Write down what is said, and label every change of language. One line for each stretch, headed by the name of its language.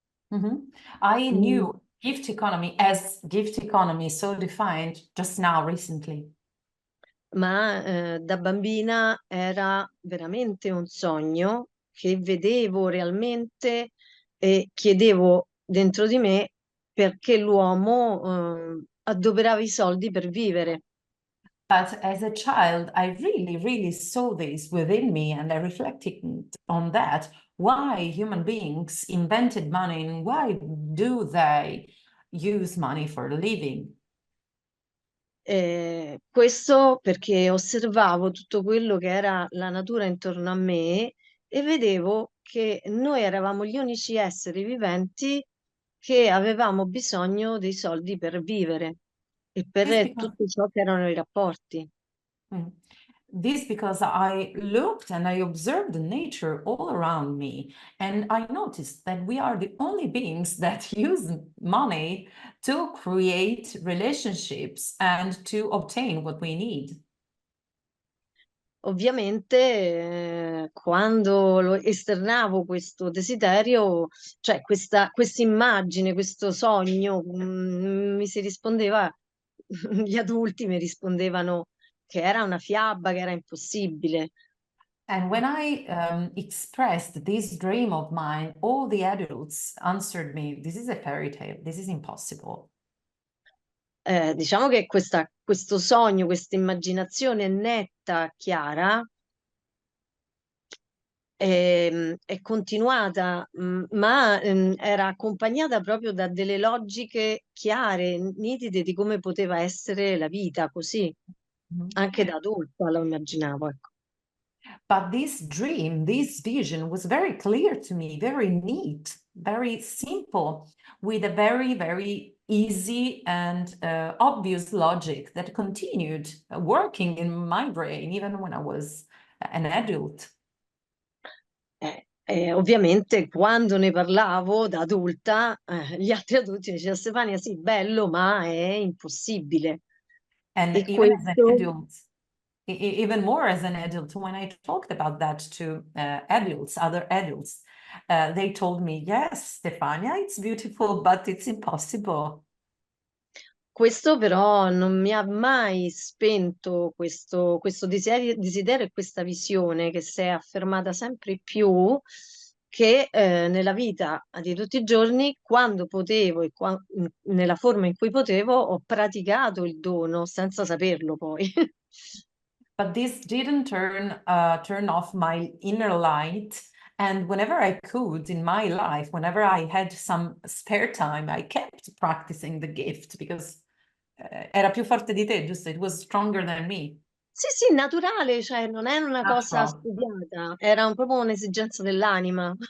English: I knew gift economy as gift economy, so defined just now, recently.
Italian: Ma da bambina era veramente un sogno che vedevo realmente e chiedevo dentro di me perché l'uomo adoperava i soldi per vivere.
English: But as a child, I really saw this within me, and I reflected on that. Why human beings invented money and why do they use money for a living?
Italian: Questo perché osservavo tutto quello che era la natura intorno a me e vedevo che noi eravamo gli unici esseri viventi che avevamo bisogno dei soldi per vivere e per tutto ciò che erano i rapporti.
English: This because I looked and I observed the nature all around me, and I noticed that we are the only beings that use money to create relationships and to obtain what we need.
Italian: Ovviamente, quando lo esternavo questo desiderio, cioè questa immagine, questo sogno, mi si rispondeva, gli adulti mi rispondevano che era una fiaba, che era impossibile.
English: And when I expressed this dream of mine, all the adults answered me, this is a fairy tale, this is impossible.
Italian: Diciamo che questo sogno, questa immaginazione netta, chiara, è continuata, ma era accompagnata proprio da delle logiche chiare, nitide di come poteva essere la vita così. Anche da adulta lo immaginavo, ecco.
English: But this dream, this vision was very clear to me, very neat, very simple, with a very easy and obvious logic that continued working in my brain even when I was an adult.
Italian: Ovviamente quando ne parlavo da adulta, gli altri adulti dicevano: Stefania, sì, bello, ma è impossibile.
English: And
Italian: E
English: even as an
Italian: questo
English: adult, even more as an adult, when I talked about that to adults, other adults, they told me, yes, Stefania, it's beautiful, but it's impossible.
Italian: Questo però non mi ha mai spento questo desiderio e questa visione che si è affermata sempre più, che nella vita di tutti i giorni, quando potevo e nella forma in cui potevo, ho praticato il dono senza saperlo poi.
English: But this didn't turn off my inner light. And whenever I could in my life, whenever I had some spare time, I kept practicing the gift because
Italian: era più forte di te, giusto?
English: It was stronger than me.
Italian: Sì, naturale, cioè non è una cosa
English: Natural.
Italian: studiata, era proprio un'esigenza dell'anima.